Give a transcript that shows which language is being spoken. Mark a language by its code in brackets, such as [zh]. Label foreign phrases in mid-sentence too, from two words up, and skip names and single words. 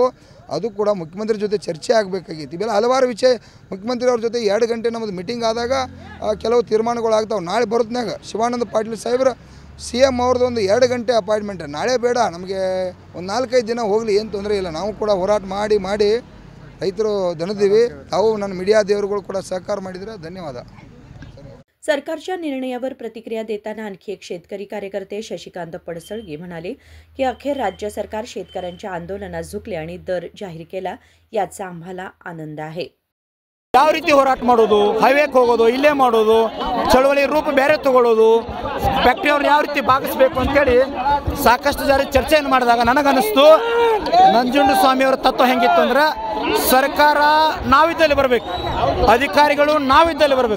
[kn] ಅದು ಕೂಡ ಮುಖ್ಯಮಂತ್ರಿ ಜೊತೆ ಚರ್ಚೆ ಆಗಬೇಕಾಗಿತ್ತು। ಇವೆಲ್ಲ ಹಲವಾರು ವಿಷಯ ಮುಖ್ಯಮಂತ್ರಿ ಅವ್ರ ಜೊತೆ 2 ಗಂಟೆ ನಮ್ಮದು ಮೀಟಿಂಗ್ ಆದಾಗ ಕೆಲವು ತೀರ್ಮಾನಗಳು ಆಗ್ತಾವೆ। ನಾಳೆ ಬರೋತ್ನಾಗ ಶಿವಾನಂದ ಪಾಟೀಲ್ ಸಾಹೇಬ್ರ CM ಅವ್ರದ್ದು ಒಂದು 2 ಗಂಟೆ ಅಪಾಯಿಂಟ್ಮೆಂಟ್, ನಾಳೆ ಬೇಡ, ನಮಗೆ ಒಂದು 4-5 ದಿನ ಹೋಗಲಿ, ಏನು ತೊಂದರೆ ಇಲ್ಲ। ನಾವು ಕೂಡ ಹೋರಾಟ ಮಾಡಿ ರೈತರು ದಣಿದೀವಿ, ತಾವು ನನ್ನ ಮೀಡಿಯಾ ದೇವರುಗಳು ಕೂಡ ಸಹಕಾರ ಮಾಡಿದರೆ ಧನ್ಯವಾದ। [mr] सरकारच्या निर्णयावर प्रतिक्रिया देताना आणखी एक शेतकरी कार्यकर्ते शशिकांत पडसळगे म्हणाले की अखेर राज्य सरकार शेतकऱ्यांच्या आंदोलनास झुकले आणि दर जाहीर केला, याचा आम्हाला आनंद आहे। [kn] ಯಾವ ರೀತಿ ಹೋರಾಟ ಮಾಡೋದು, ಹೈವೇಗೆ ಹೋಗೋದು, ಇಲ್ಲೇ ಮಾಡೋದು, ಚಳವಳಿ ರೂಪ ಬೇರೆ ತಗೊಳ್ಳೋದು, ಫ್ಯಾಕ್ಟ್ರಿಯವ್ರು ಯಾವ ರೀತಿ ಭಾಗಿಸ್ಬೇಕು ಅಂತೇಳಿ ಸಾಕಷ್ಟು ಜಾರಿ ಚರ್ಚೆಯನ್ನು ಮಾಡಿದಾಗ ನನಗನ್ನಿಸ್ತು ನಂಜುಂಡಸ್ವಾಮಿಯವರ ತತ್ವ ಹೆಂಗಿತ್ತು ಅಂದ್ರೆ ಸರ್ಕಾರ ನಾವಿದ್ದಲ್ಲಿ ಬರಬೇಕು, ಅಧಿಕಾರಿಗಳು ನಾವಿದ್ದಲ್ಲಿ ಬರಬೇಕು.